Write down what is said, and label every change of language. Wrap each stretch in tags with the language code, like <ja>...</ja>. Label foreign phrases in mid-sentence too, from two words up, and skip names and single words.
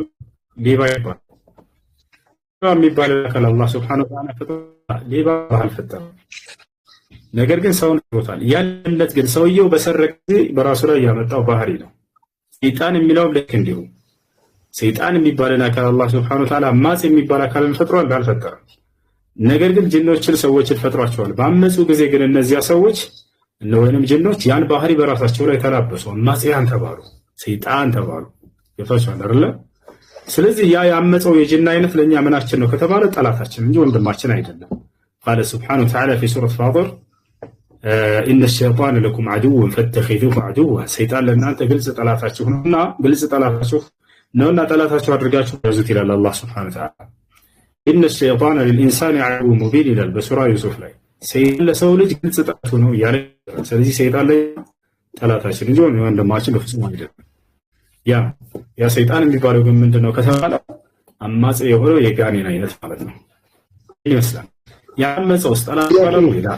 <am>ሌባ ይባላል የሚባል አካል አላህ</am> <ar>سبحانه وتعالى</ar> <am>ፍጡር ሌባ አልፈጠረም። ነገር ግን ሰውን ፈጥሮታል። ያለለት ግን ሰውየው በሰረቀ ጊዜ በራሱ ላይ ያመጣው ባህሪ ነው። ሰይጣን የሚለው ልክ እንዲሁ ሰይጣን የሚባልን አካል አላህ</am> <ar>سبحانه وتعالى</ar> <am>አማጽ የሚባል አካልን ፈጥሯል አልፈጠረም። ነገር ግን ጅኖችን ሰዎችን ፈጥሯቸዋል። ባመጹ ጊዜ ግን እነዚያ ሰዎች ወይንም ጅኖች ያን ባህሪ በራሳቸው ላይ ተላበሱ፣ አማጽያን ተባሉ፣ ሰይጣን ተባሉ። ይፈቻል አይደል? ስለዚህ ያ ያመጸው የጅን አይነት ለኛ ምናችን ነው ከተባለ ጠላታችን እንጂ ወንድማችን አይደለም።</am> <ar>قال سبحانه وتعالى في سورة فاطر إن الشيطان لكم عدو فاتخذوه عدوا</ar> <am>ሰይጣን ለእናንተ ግልጽ ጠላታችሁ ነውና ግልጽ ጠላታችሁ ነውና ጠላታችሁ አድርጋችሁ ያዙት ይላል አላህ</am> <ar>سبحانه وتعالى። إن الشيطان للإنسان عدو مبين</ar> <am>ይላል በሱራ ዩሱፍ ላይ። ሰይጣን ለሰው ልጅ ግልጽ ጠላቱ ነው ያለ። ስለዚህ ሰይጣን ላይ ጠላታችን እንጂ ወንድማችን በፍጹም አይደለም። ያ ሰይጣን የሚባለው ግን ምንድነው ከተባለ አማጽ የሆነው የጋኔን አይነት ማለት ነው ይመስላል። ያመጸው ጠላት ባለው ይላል።</am>